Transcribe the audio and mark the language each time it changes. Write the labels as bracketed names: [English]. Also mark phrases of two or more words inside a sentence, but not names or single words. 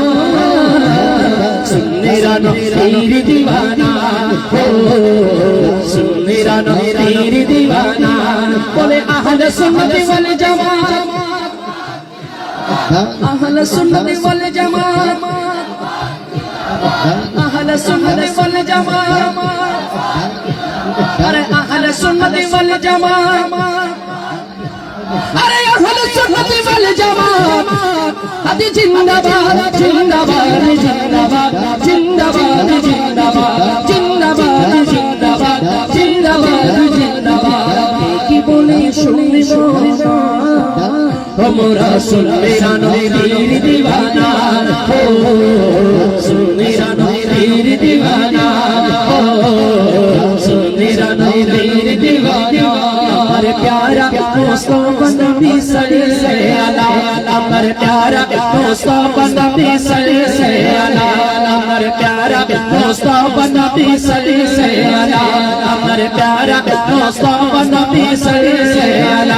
[Bangla] সুন্নেরা নবীর দিওয়ানা ও সুন্নেরা নবীর দিওয়ানা বলে আহলে সুন্নাত ওয়াল জামাত আহলে সুন্নাত ওয়াল জামাত আহলে সুন্নাত ওয়াল জামাত [Hindi] अरे अहले सुन्नत वल जमात अरे अहले सुन्नत वल जमात अति जिंदाबाद जिंदाबाद जिंदाबाद जिंदाबाद जिंदाबाद जिंदाबाद जिंदाबाद जिंदाबाद जिंदाबाद की बोले सुनो हमरा सुनेरा नबीर दीवाना हो सुनेरा नबीर दीवाना हो सुनेरा नबीर दीवाना हमारे प्यारा मुस्तफा नबी सल्लल्लाहु अलैहि हमारे प्यारा मुस्तफा नबी सल्लल्लाहु अलैहि हमारे प्यारा मुस्तफा नबी सल्लल्लाहु अलैहि हमारे प्यारा मुस्तफा नबी सल्लल्लाहु